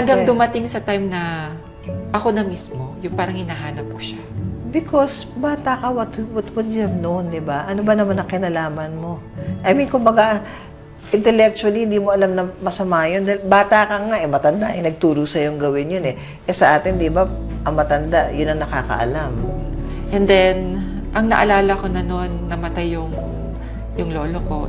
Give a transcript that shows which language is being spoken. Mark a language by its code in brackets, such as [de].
[tl] Hanggang dumating sa time na ako na mismo, yung parang hinahanap ko siya. [en] Because [tl] bata ka, [en] what would you have known, di ba? [tl] Ano ba naman ang kinalaman mo? [en] I mean, [tl] kumbaga, intellectually, hindi mo alam na masama yun. Dahil bata ka nga, matanda, nagturo sa'yo yung gawin yun eh. Sa atin, di ba, ang matanda, yun ang nakakaalam. And then, ang naalala ko na noon, namatay yung lolo ko.